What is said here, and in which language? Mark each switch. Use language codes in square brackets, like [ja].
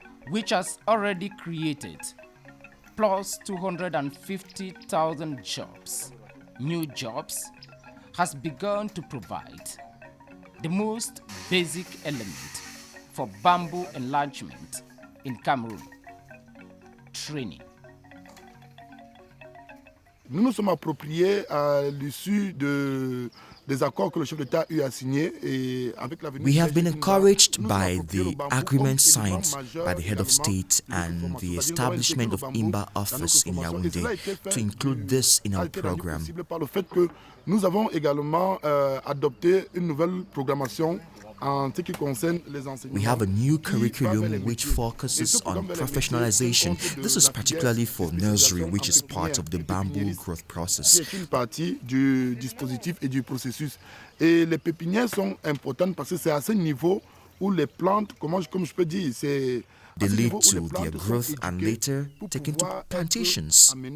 [en] which has already created plus 250,000 jobs, new jobs, has begun to provide the most basic element for bamboo enlargement in Cameroon: training. [fr] Nous nous sommes appropriés à l'issue des accords que le chef d'État a signés et avec la venue. [en] We have been encouraged by the agreement signed by the head of state and the establishment of INBAR office in Yaoundé to include this in our program. [fr] Par le fait que nous avons également adopté une nouvelle programmation en ce qui concerne les enseignements. [en] We have a new curriculum which focuses on professionalization. This is particularly for nursery, which is part of the bamboo growth process. [fr] C'est une partie du dispositif et du processus. Et les pépinières sont importantes parce que c'est à ce niveau où les plantes, comme je peux dire, c'est [en] they lead to their growth and later taken to plantations.